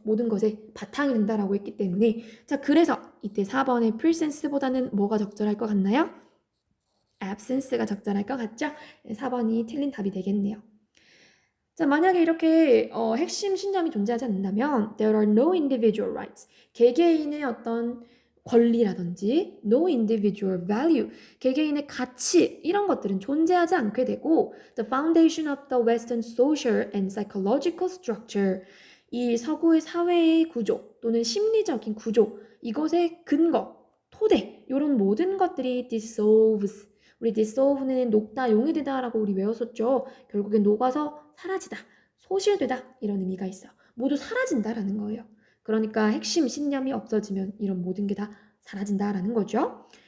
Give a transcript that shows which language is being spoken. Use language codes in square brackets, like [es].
[ko] 모든 것의 바탕이 된다라고 했기 때문에. 자, 그래서 이때 4번의 presence보다는 뭐가 적절할 것 같나요? absence가 적절할 것 같죠? 4번이 틀린 답이 되겠네요. 자, 만약에 이렇게 핵심 신념이 존재하지 않는다면 [en] there are no individual rights. [ko] 개개인의 어떤 권리라든지 [en] no individual value. [ko] 개개인의 가치 이런 것들은 존재하지 않게 되고 [en] the foundation of the Western social and psychological structure. [ko] 이 서구의 사회의 구조 또는 심리적인 구조 이것의 근거, 토대 이런 모든 것들이 dissolves. 우리 dissolve는 녹다, 용해되다라고 우리 외웠었죠. 결국엔 녹아서 사라지다, 소실되다 이런 의미가 있어요. 모두 사라진다라는 거예요. 그러니까 핵심 신념이 없어지면 이런 모든 게 다 사라진다라는 거죠.